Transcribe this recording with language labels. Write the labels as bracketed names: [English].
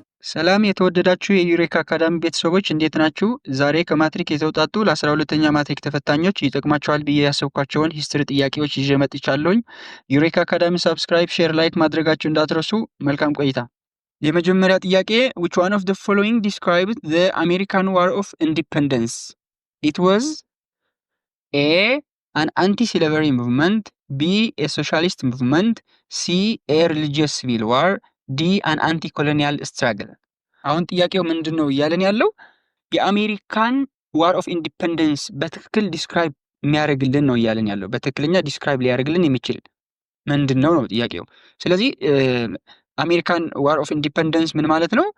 [Amharic] ሰላም የተወደዳችሁ የዩሬካ አካዳሚ ቤተሰቦች እንዴት ናችሁ? ዛሬ ከማትሪክ የተውጣጡ ለ12ኛ ማትሪክ ተፈታኞች ይጠቅማቸዋል ብዬ ያሰብኳቸውን ሂስትሪ ጥያቄዎች ይዤ መጥቻለሁኝ። ዩሬካ አካዳሚ ሰብስክራይብ፣ ሼር፣ ላይክ ማድረጋችሁ እንዳትረሱ። መልካም ቆይታ። የመጀመሪያ ጥያቄ [English] which one of the following describes the American War of Independence? It was A. an anti-slavery movement, B. a socialist movement, C. [Amharic] a religious civil war, [English] ዲ አን አንቲ ኮሎኒያል ስትራግል። [Amharic] አሁን ጥያቄው ምንድን ነው እያለን ያለው የአሜሪካን ዋር ኦፍ ኢንዲፐንደንስ በትክክል ዲስክራይብ የሚያደርግልን ነው እያለን ያለው። በትክክለኛ ዲስክራይብ ሊያደርግልን የሚችል ምንድን ነው ጥያቄው። ስለዚህ አሜሪካን ዋር ኦፍ ኢንዲፐንደንስ ምን ማለት ነው?